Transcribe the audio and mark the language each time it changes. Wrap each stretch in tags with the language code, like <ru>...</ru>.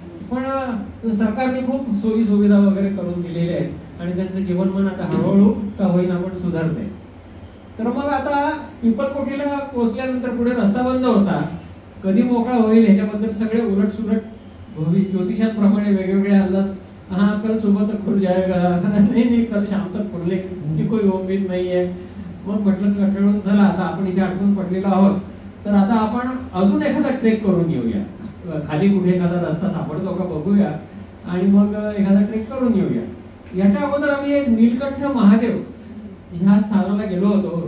<mr>पण सरकारने खूप सोयी सुविधा वगैरे करून दिलेल्या आहेत आणि त्यांचं जीवनमान आता हळूहळू का होईना पण सुधारतंय. तर मग आता पिंपलकोठीला पोहोचल्यानंतर पुढे रस्ता बंद होता. कधी मोकळा होईल ह्याच्याबद्दल सगळे उलटसुलट ज्योतिषांप्रमाणे वेगवेगळे अंदाज.</mr> <hi>हाँ कल सुबह तक खुल जाएगा, नहीं कल शाम तक खुलने की कोई उम्मीद नहीं है.</hi> <mr>मग म्हटलं कंटाळून चला आता आपण इथे अडकून पडलेलो आहोत, तर आता आपण अजून एखादा ट्रेक करून येऊया. खाली कुठे एखादा रस्ता सापडतो का बघूया आणि मग एखादा ट्रेक करून येऊया. याच्या अगोदर आम्ही एक नीलकंठ महादेव ह्या स्थानाला गेलो होतो.</mr>